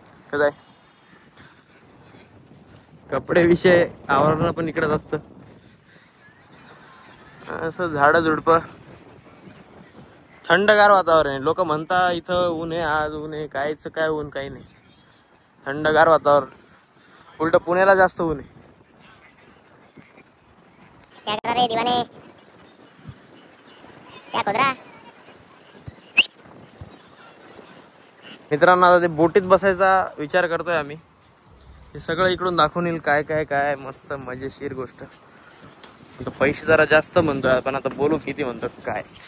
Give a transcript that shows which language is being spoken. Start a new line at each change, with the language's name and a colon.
Marathi: कसं आहे कपडे विषय आवरण पण इकडेच असतं. असं झाड झुडप, थंडगार वातावरण आहे. लोक म्हणता इथं ऊन आहे, आज ऊन आहे. कायच काय ऊन, काही नाही. थंडगार वातावरण. उलट पुण्याला जास्त ऊन आहे.
Hindi: क्या कर रहे दीवाने, क्या खोद रहा?
Marathi: मित्रांनो, आता ते बोटीत बसायचा विचार करतोय आम्ही. हे सगळं इकडून दाखवून येईल काय काय काय मस्त मजेशीर गोष्ट. पैसे जरा जास्त म्हणतोय, पण आता बोलू किती म्हणतो काय.